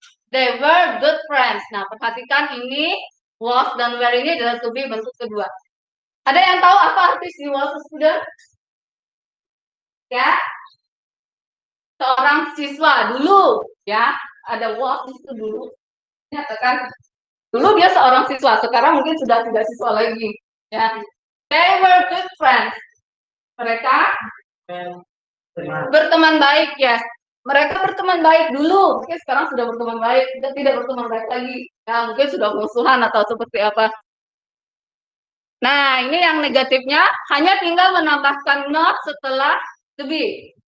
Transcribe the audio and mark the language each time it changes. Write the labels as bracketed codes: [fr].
[en] They were good friends. [id] Nah, perhatikan ini, was dan were ini adalah to be bentuk kedua. Ada yang tahu apa arti [en] she was a student? [id] Ya, seorang siswa dulu, ya, ada was itu dulu. Nyatakan, dulu dia seorang siswa, sekarang mungkin sudah tidak siswa lagi. [en] Ya, they were good friends. [id] Mereka berteman baik, ya. Mereka berteman baik dulu, mungkin sekarang sudah berteman baik, sudah tidak berteman baik lagi. Ya, mungkin sudah musuhan atau seperti apa. Nah, ini yang negatifnya, hanya tinggal menambahkan not setelah to be.